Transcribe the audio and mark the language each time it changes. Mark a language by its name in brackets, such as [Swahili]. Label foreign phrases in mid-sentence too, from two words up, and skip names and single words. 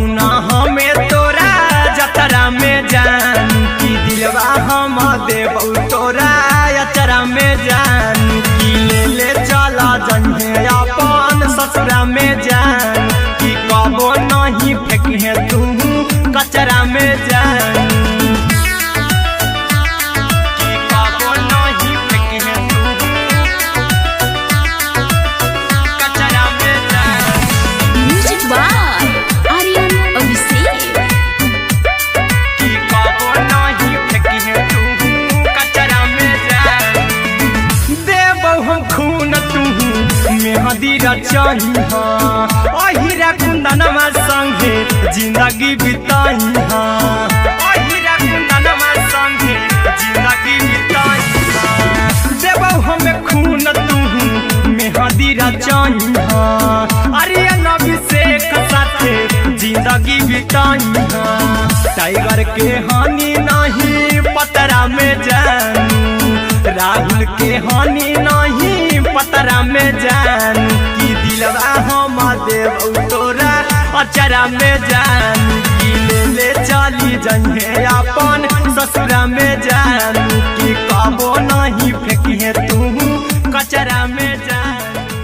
[Magahi] ना हमें तोरा जतरा में जानू की दिलवा हम देबू तोरा अचरा में जानू की ले चला जइहे अपन ससुरा में जानू की कबो नहीं फेंके तू कचरा में जानू की कबो नहीं फेंके तू कचरा में जानू [English] music by आर्यन अभिषेक। [Magahi] की कबो नहीं फेंके तू कचरा में जानू देबौ हम खून तू मेहंदी रचइहा अहिरा कुंदनमा संगे जिंदगी बिताइहा अहिरा कुंदनमा संगे जिंदगी बिताइहा देबौ हम खून तू मेहंदी रचइहा आर्यन अभिषेक साथे जिंदगी बिताइहा टाइगर के हानि नहीं पतरा में जानू राहुल के हानि नहीं पतरा में जानू की दिलवा हम देबू तोरा अचरा में जानू की ले चली जइहे अपन ससुरा में जानू की कबो नहीं फेंके तू कचरा में जानू